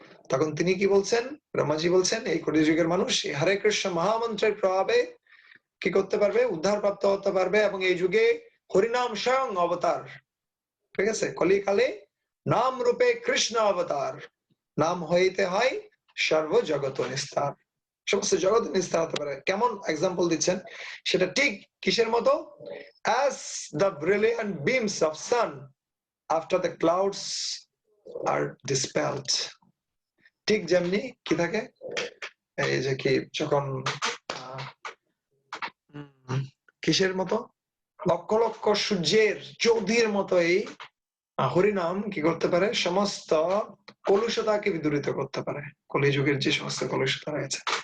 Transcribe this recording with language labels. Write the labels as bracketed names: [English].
[Bangla] তখন তিনি কি বলছেন, ব্রহ্মাজি বলছেন এই কলিযুগের মানুষ এই হরে কৃষ্ণ মহামন্ত্রের প্রভাবে কি করতে পারবে, উদ্ধার প্রাপ্ত হতে পারবে। এবং এই যুগে হরিনাম স্বয়ং অবতার। ঠিক আছে, কলিকালে নাম রূপে কৃষ্ণ অবতার, নাম হইতে হয় সর্বজগত নিস্তার, সমস্ত জগৎ নিস্তার হতে পারে। কেমন এক্সাম্পল দিচ্ছেন, সেটা ঠিক কিসের মতো, [English] as the brilliant beams of sun after the clouds are dispelled। [Bangla] ঠিক যেমনি কি থাকে, এই যে কি যখন কিসের মতো লক্ষ লক্ষ সূর্যের চৌধির মতো এই হরিনাম কি করতে পারে? সমস্ত কলুষতাকে বিদূরিত করতে পারে, কলিযুগের যে সমস্ত কলুষতা রয়েছে।